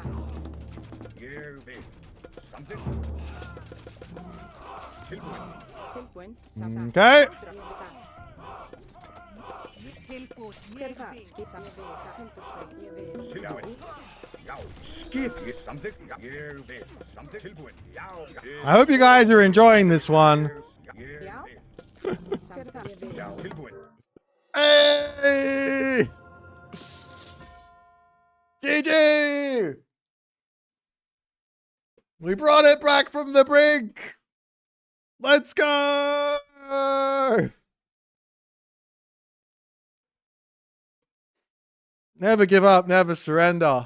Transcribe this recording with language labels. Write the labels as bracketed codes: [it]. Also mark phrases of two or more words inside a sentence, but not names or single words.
[is] Ég vil. Samþykkt. Tilbúin. Tilbúin. Satt. Okay. Ég vil satt. Tilbúin. Hver Ég það? vil. Skipan. Ég vil. Satt. Timbursveit. Ég vil. Tilbúin. Já. Skip. Ég samþykkt. Já. Ég vil. Samþykkt. Tilbúin. Já. [en] I hope you guys are enjoying this one. [is] Ég Já. vil. Hver það? Ég vil. Já. Tilbúin. [en] Hey! GG! We brought it back from the brink. Let's go. Never give up, never surrender.